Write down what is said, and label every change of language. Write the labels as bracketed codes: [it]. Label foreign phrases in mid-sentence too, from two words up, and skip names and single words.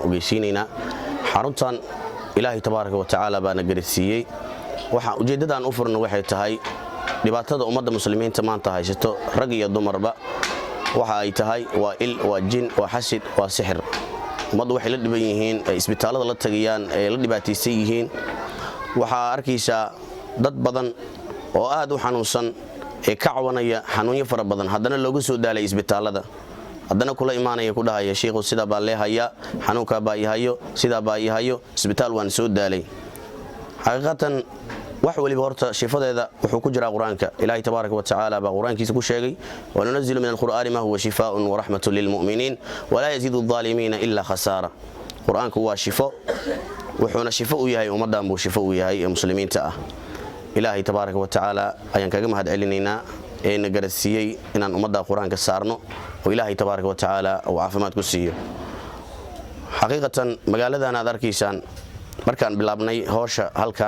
[so] ogeysiinaynaa xaruntan Ilaahay [ar] تبارك وتعالى [so] baana garisiiyay waxa ujeedadaan u furno waxay tahay dhibaatada ummadda muslimiinta maanta haysto rag iyo dumarba waxa ay tahay waa il waa jin waa xasid waa sixir ummaddu waxay la dhiban yihiin isbitaalada la tagayaan ee la dhibaataysan yihiin waxa arkaysa dad badan oo aad u xanuunsan ee ka cawanaya xanuunyo fara badan haddana loogu soo daalay isbitaalada haddana kula imaanaya ku dhahaya sheekhu sida baa leehaya xanuunka baa yahayo sida baa yahayo isbitaal waan soo daalay xaqiiqatan wax waliba horta shifadeeda wuxuu ku jiraa quraanka Ilaahay [ar] تبارك وتعالى [so] baa quraankiisa ku sheegay [ar] وننزل من القرآن ما هو شفاء ورحمة للمؤمنين ولا يزيد الظالمين إلا خسارا [so] quraanku waa shifo wuxuuna shifo u yahay ummadan buu shifo u yahay ee muslimiinta ah Ilaahay [ar] تبارك وتعالى [so] ayaan kaga mahad celinaynaa ee na garasiiyay inaan ummadda quraanka saarno oo Ilaahay [ar] تبارك وتعالى [so] oo caafimaad ku siiyo xaqiiqatan magaaladan aad arkaysaan markaan bilaabnay hawsha halkan